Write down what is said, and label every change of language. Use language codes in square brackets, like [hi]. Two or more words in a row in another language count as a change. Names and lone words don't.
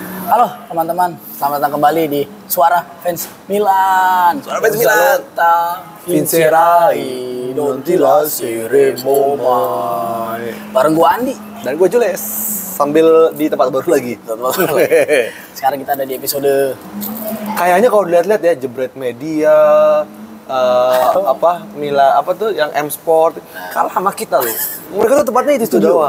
[id] Halo teman-teman, selamat datang kembali di Suara Fans Milan. Suara Fans Milan. [it] Vincerai, non ti lasceremo mai. [id] Bareng gua Andi Dan gue Jules, sambil di tempat baru lagi. Sekarang kita ada di episode Kayaknya kalau dilihat-lihat ya, Jebret Media, apa tuh yang M Sport kalah sama kita loh. Mereka tuh tempatnya itu doang.